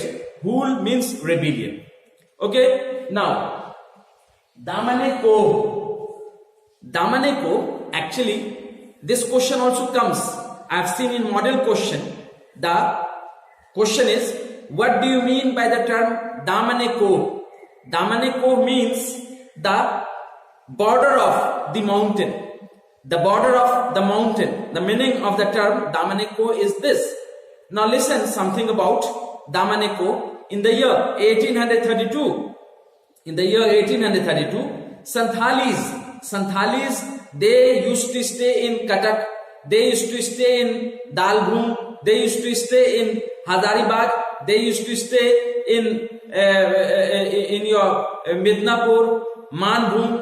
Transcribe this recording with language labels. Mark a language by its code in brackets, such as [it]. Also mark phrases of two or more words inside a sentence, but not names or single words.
[en] Hool means rebellion. Okay, now Damane ko, actually this question also comes. I have seen in model question. The question is, what do you mean by the term Damane ko? Damane ko means the border of the mountain. The border of the mountain. The meaning of the term Damane ko is this. Now listen something about Damane ko. In the year 1832, Santhalis, they used to stay in Cuttack, they used to stay in Dalbhum, they used to stay in Hazaribagh, they used to stay in your Midnapur, Manbhum.